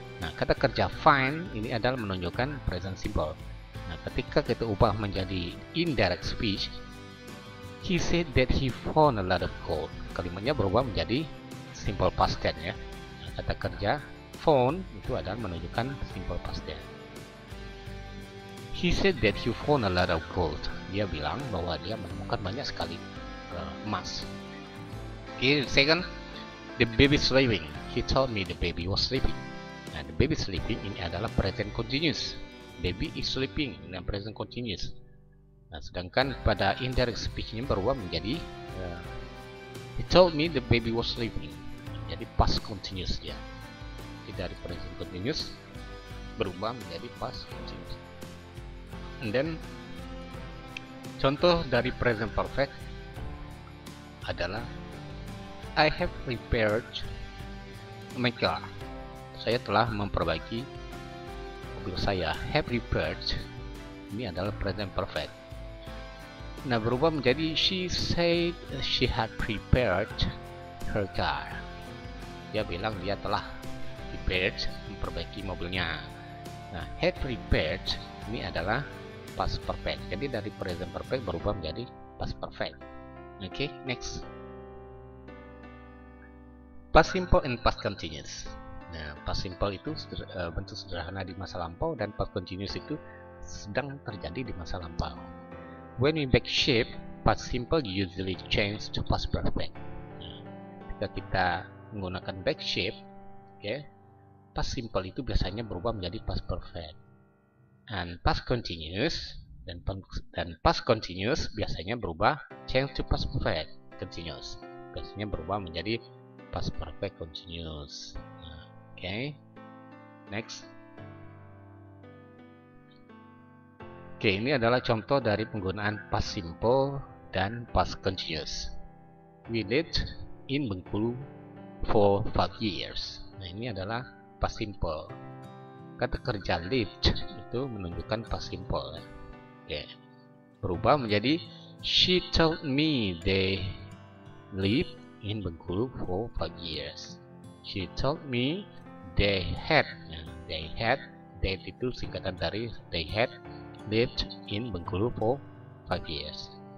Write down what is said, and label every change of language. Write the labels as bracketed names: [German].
[Indonesian] Nah, kata kerja find ini adalah menunjukkan present simple. Nah, ketika kita ubah menjadi [English] indirect speech, he said that he found a lot of gold. [Indonesian] Kalimatnya berubah menjadi simple past tense ya. Nah, kata kerja found itu adalah menunjukkan simple past tense. [English] He said that he found a lot of gold. [Indonesian] Dia bilang bahwa dia menemukan banyak sekali emas. [English] Okay, second, the baby sleeping. He told me the baby was sleeping. [Indonesian] Nah, the baby sleeping ini adalah present continuous. [English] Baby is sleeping, [Indonesian] ini present continuous. Nah, sedangkan pada indirect speech-nya berubah menjadi [English] he told me the baby was sleeping. [Indonesian] Jadi past continuous dia. Jadi dari present continuous berubah menjadi past continuous. [English] And then [Indonesian] contoh dari present perfect adalah [English] I have repaired my car. [Indonesian] Saya telah memperbaiki mobil saya. Have repaired ini adalah present perfect. Nah, berubah menjadi [English] she said she had prepared her car. [Indonesian] Dia bilang dia telah prepared, memperbaiki mobilnya. Nah, had prepared ini adalah past perfect. Jadi dari present perfect berubah menjadi past perfect. Oke, next. Past simple and past continuous. Nah, past simple itu bentuk sederhana di masa lampau dan past continuous itu sedang terjadi di masa lampau. [English] When we back shape, past simple usually change to past perfect. [Indonesian] Nah, ketika kita menggunakan back shape, okay, past simple itu biasanya berubah menjadi past perfect. And past continuous dan past continuous biasanya berubah change to past perfect continuous. Biasanya berubah menjadi past perfect continuous. [English] Okay, next. [Indonesian] Oke, ini adalah contoh dari penggunaan past simple dan past continuous. [English] We lived in Bengkulu for 5 years. [Indonesian] Nah, ini adalah past simple. Kata kerja lived itu menunjukkan past simple. Oke, berubah menjadi [English] she told me they lived in Bengkulu for 5 years. She told me they had, that [Indonesian] itu singkatan dari [English] they had lived in Bengkulu for 5 years.